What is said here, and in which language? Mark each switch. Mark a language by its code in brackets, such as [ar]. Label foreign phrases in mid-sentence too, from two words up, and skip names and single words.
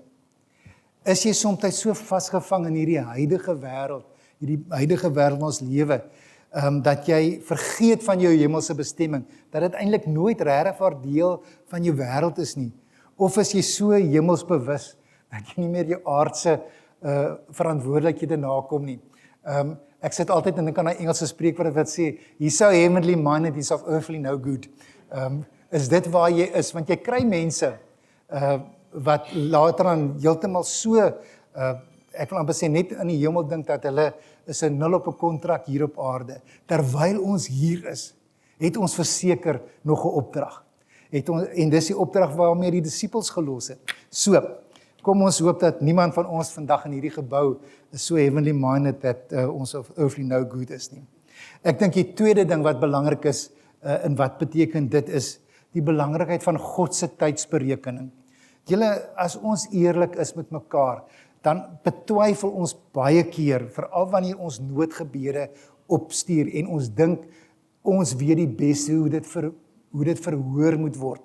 [af] Is jy soms so vasgevang in hierdie huidige wêreld waarin ons lewe, dat jy vergeet van jou hemelse bestemming, dat dit eintlik nooit regtig deel van jou wêreld is nie? Of is jy so hemelsbewus, dat jy nie meer jou aardse verantwoordelikhede nakom nie? Ek sit altyd en dink aan 'n Engelse spreekwoord wat sê, [en] he's so heavenly minded, he's of earthly no good. [af] Is dit waar jy is? Want jy kry mense wat later dan heeltemal so, ek wil amper sê net in die hemel dink dat hulle is 'n nul op 'n kontrak hier op aarde. Terwyl ons hier is, het ons verseker nog 'n opdrag. En dis die opdrag waarmee die disippels gelos het. So, kom ons hoop dat niemand van ons vandag in hierdie gebou is so [en] heavenly minded [af] dat ons [en] of earthly no good [af] is nie. Ek dink die tweede ding wat belangrik is, en wat beteken dit is, die belangrikheid van God se tydsberekening. Julle, as ons eerlik is met mekaar, dan betwyfel ons baie keer, veral wanneer ons noodgebede opstuur en ons dink ons weet die beste hoe dit verhoor moet word.